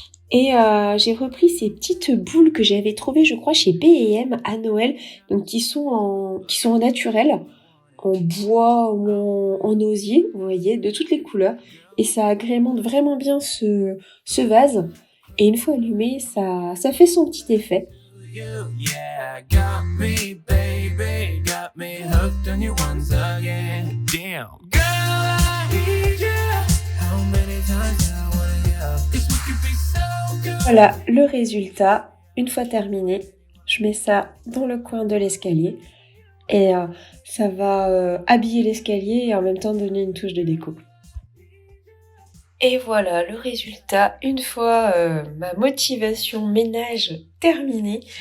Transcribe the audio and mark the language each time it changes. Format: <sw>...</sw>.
<fr>Et j'ai repris ces petites boules que j'avais trouvées, je crois, chez P&M à Noël. Donc qui sont en naturel, en bois ou en osier, vous voyez, de toutes les couleurs. Et ça agrémente vraiment bien ce vase. Et une fois allumé, ça fait son petit effet.</fr> <en>Yeah, got me, baby, got me hooked on you once again. Damn, girl, I need you. How many times I wanna go? This could be so good.</en> <fr>Voilà le résultat. Une fois terminé, je mets ça dans le coin de l'escalier et ça va habiller l'escalier et en même temps donner une touche de déco. Et voilà le résultat, une fois ma motivation ménage terminée.</fr>